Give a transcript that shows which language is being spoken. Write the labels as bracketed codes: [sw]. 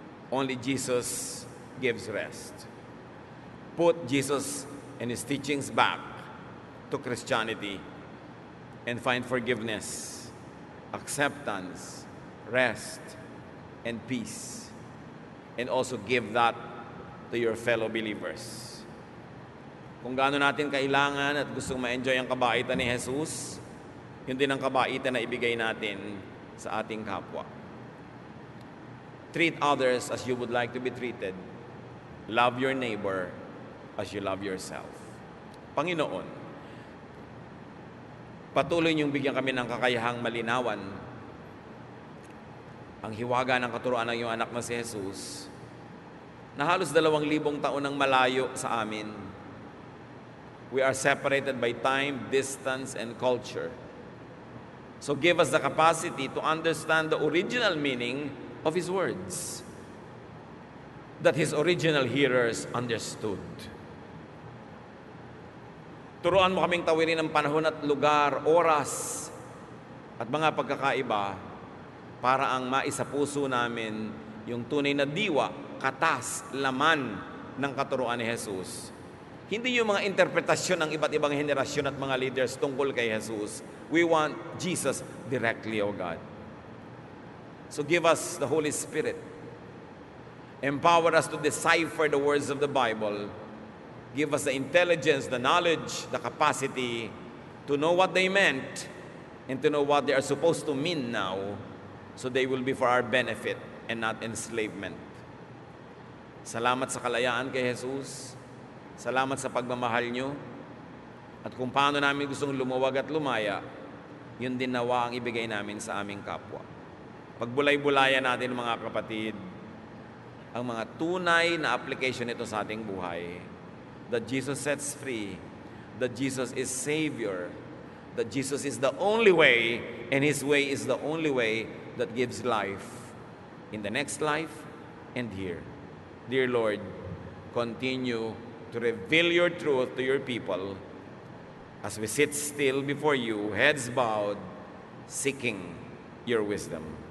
[en] Only Jesus gives rest. Put Jesus and his teachings back to Christianity and find forgiveness, acceptance, rest, and peace. And also give that to your fellow believers. [tl] Kung gaano natin kailangan at gustong ma-enjoy ang kabaitan ni Jesus, yun din ang kabaitan na ibigay natin sa ating kapwa. [en] Treat others as you would like to be treated. Love your neighbor as you love yourself. [tl] Panginoon, Patuloy niyong bigyan kami ng kakayahang malinawan ang hiwaga ng katuruan ng iyong anak na si Jesus, na halos 2,000 taon nang malayo sa amin. [en] We are separated by time, distance, and culture. So give us the capacity to understand the original meaning of His words that His original hearers understood. [tl] Turuan mo kaming tawirin ang panahon at lugar, oras, at mga pagkakaiba para ang maisapuso namin yung tunay na diwa, katas, laman ng katuruan ni Jesus. Hindi yung mga interpretasyon ng iba't ibang henerasyon at mga leaders tungkol kay Jesus. [en] We want Jesus directly, O God. So give us the Holy Spirit. Empower us to decipher the words of the Bible. Give us the intelligence, the knowledge, the capacity to know what they meant and to know what they are supposed to mean now, so they will be for our benefit and not enslavement. [tl] Salamat sa kalayaan kay Jesus. Salamat sa pagmamahal nyo. At kung paano namin gustong lumuwag at lumaya, yun din nawa ang ibigay namin sa aming kapwa. Pagbulay-bulayan natin, mga kapatid, ang mga tunay na application nito sa ating buhay. [en] That Jesus sets free, that Jesus is Savior, that Jesus is the only way, and His way is the only way that gives life in the next life and here. Dear Lord, continue to reveal your truth to your people as we sit still before you, heads bowed, seeking your wisdom.